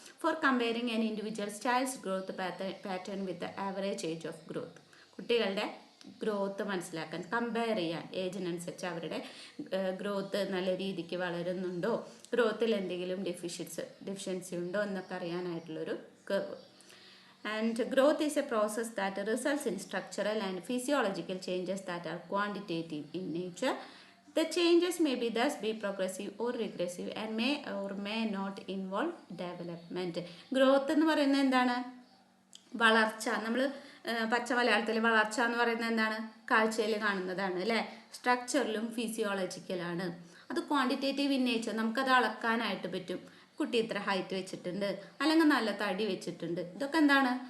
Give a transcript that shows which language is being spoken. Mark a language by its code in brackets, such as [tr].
[en] For comparing an individual child's growth pattern with the average age of growth. [ml] കുട്ടികളുടെ growth മനസ്സിലാക്കാൻ, compare ചെയ്യാൻ, ഏജിനനുസരിച്ച് അവരുടെ growth നല്ല രീതിക്ക് വളരുന്നുണ്ടോ, ഗ്രോത്തിൽ എന്തെങ്കിലും ഡെഫിഷ്യൻസി ഉണ്ടോ എന്നൊക്കെ അറിയാനായിട്ടുള്ളൊരു curve. [en] And growth is a process that results in structural and physiological changes that are quantitative in nature. The changes may be thus be progressive or regressive and may or may not involve development. [ml] Growth എന്ന് പറയുന്നത് എന്താണ്? വളർച്ച. നമ്മൾ പച്ച മലയാളത്തിൽ വളർച്ച എന്ന് പറയുന്നത് എന്താണ്? കാഴ്ചയിൽ കാണുന്നതാണ് അല്ലേ. സ്ട്രക്ചറിലും ഫിസിയോളജിക്കലാണ്. അത് [en] quantitative in nature, [ml] നമുക്കത് അളക്കാനായിട്ട് പറ്റും. കുട്ടി ഇത്ര ഹൈറ്റ് വെച്ചിട്ടുണ്ട്, അല്ലെങ്കിൽ നല്ല തടി വെച്ചിട്ടുണ്ട്, ഇതൊക്കെ എന്താണ്?